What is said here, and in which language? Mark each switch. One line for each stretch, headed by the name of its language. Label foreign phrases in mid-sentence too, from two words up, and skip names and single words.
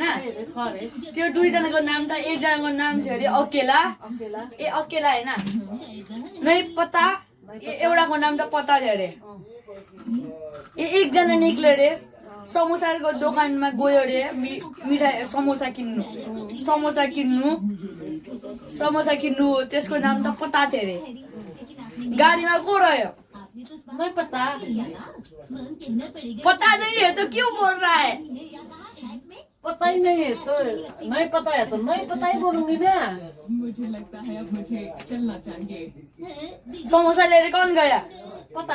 Nepali: त्यो दुईजनाको नाम त, एकजनाको नाम थियो अरे अकेला, अकेला होइन नै पता, एउटाको नाम त पता थियो अरे। एकजना निक्ल्यो अरे, समोसाको दोकानमा गयो अरे मिठाई समोसा किन्नु, त्यसको नाम त पता थियो अरे। गाडीमा को रह्यो?
Hindi: नहीं पता नहीं है तो क्यों बोल रहा है? पता ही नहीं है तो नहीं पता है तो नहीं पता ही बोलूंगी ना। मुझे लगता है अब मुझे चलना चाहिए। समोसा लेने कौन गया? पता